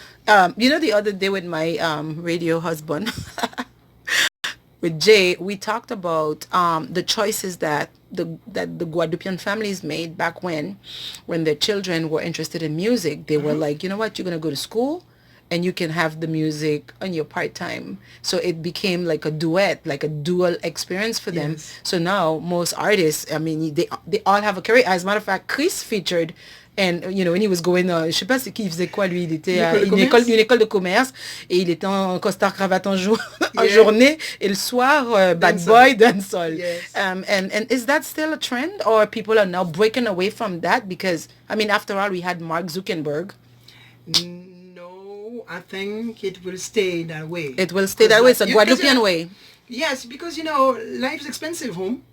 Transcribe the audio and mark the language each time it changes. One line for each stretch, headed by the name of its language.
English: The other day with my radio husband, with Jay, we talked about the choices that the Guadeloupean families made back when their children were interested in music. They were like, you know what, you're going to go to school and you can have the music on your part-time. So it became like a duet, like a dual experience for them. Yes. So now most artists, I mean, they all have a career. As a matter of fact, Chris featured, and when he was going,
French: je sais pas c'est qui faisait quoi lui, il était à une école de commerce et il était en costard cravate en journée et le soir bad boy dancehall.
English: Yes. And is that still a trend, or people are now breaking away from that? Because I mean, after all, we had Mark Zuckerberg. No, I think it will stay that way. It will stay that way. It's a Guadeloupean way. Yes, because you know life is expensive home,